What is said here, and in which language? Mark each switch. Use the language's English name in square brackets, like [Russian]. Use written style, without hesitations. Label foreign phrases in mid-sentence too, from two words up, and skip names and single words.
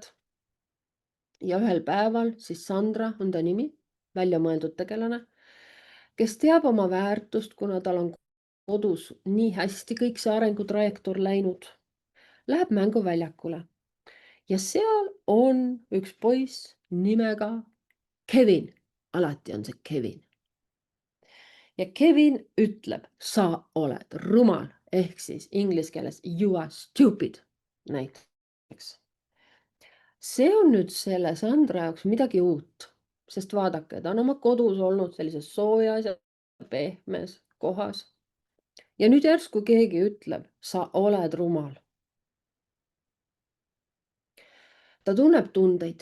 [Estonian] Ja ühel päeval siis Sandra on ta nimi, välja mõeldud tegelane, kes teab oma väärtust, kuna tal on kodus nii hästi kõik see arengutrajektoor läinud, läheb mänguväljakule. Ja seal on üks poiss nimega Kevin. Alati on see Kevin. Ja Kevin ütleb, sa oled rumal, ehk siis inglise keeles [English] you are stupid [Estonian] näiteks. See on nüüd selle Sandra jaoks midagi uut, sest vaadake, ta on oma kodus olnud sellises soojas ja pehmes kohas. Ja nüüd järsku keegi ütleb, sa oled rumal. Ta tunneb tundeid.